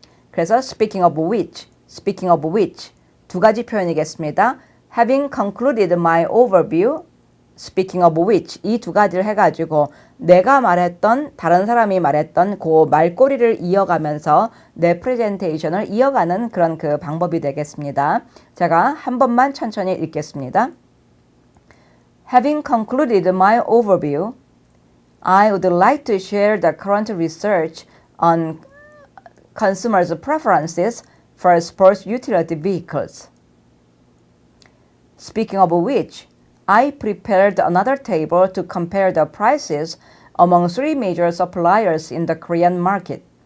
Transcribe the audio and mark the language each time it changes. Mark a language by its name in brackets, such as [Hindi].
[Korean] 그래서 [English] speaking of which, speaking of which [Korean] 두 가지 표현이겠습니다. [English] Having concluded my overview, speaking of which [Korean] 이 두 가지를 해가지고 내가 말했던 다른 사람이 말했던 그 말꼬리를 이어가면서 내 프레젠테이션을 이어가는 그런 그 방법이 되겠습니다. 제가 한 번만 천천히 읽겠습니다. [English] Having concluded my overview, I would like to share the current research on consumers' preferences for sports utility vehicles. Speaking of which, I prepared another table to compare the prices among three major suppliers in the Korean market.